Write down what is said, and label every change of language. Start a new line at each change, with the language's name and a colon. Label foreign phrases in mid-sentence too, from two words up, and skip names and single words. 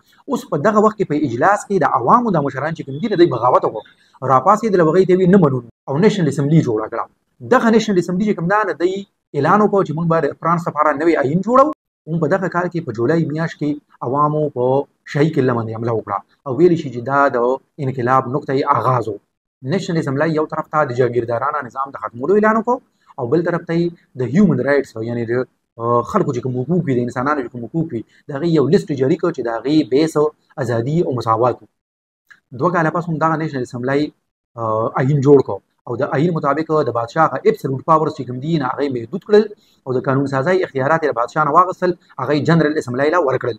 Pashto: اوس په دغه وخت کې په اجلاس کې د عوامو د مشران چې کوم دي نه دوی بغاوت وکړو، راپاڅېدل او هغوی ته یې نه منلو او
English: National Assembly
Pashto: جوړه کړه. دغه
English: National Assembly
Pashto: چې کوم ده نه دوی اعلان وکړو چې موږ به د فرانس لپاره نوی آیین جوړو. هم په دغه کال کې په جولای میاشت کې عوامو په شاهي قلعه باندې حمله وکړه او ویلی شي چې دا د انقلاب نقطه آغاز و.
English: National Assembly
Pashto: یو طرف ته د جاګیردارانه نظام د ختمولو اعلان وکړو او بل طرف ته یې د
English: human rights
Pashto: یعنې د خلکو چې کوم حقوق وي، د انسانانو چې کوم حقوق وي، د هغې یو لیست جاري کړ چې د هغې بیس ازادي او مساوات و. 2 کاله پس هم دغه
English: National Assembly
Pashto: آیین جوړ کړ او د آیین مطابق د بادشاه هغه
English: absolute powers
Pashto: چې کوم دي نه هغه محدود کړل او د قانون سازۍ اختیارات یې د بادشاه نه واخیستل، هغه
English: General Assembly
Pashto: له ورکړل.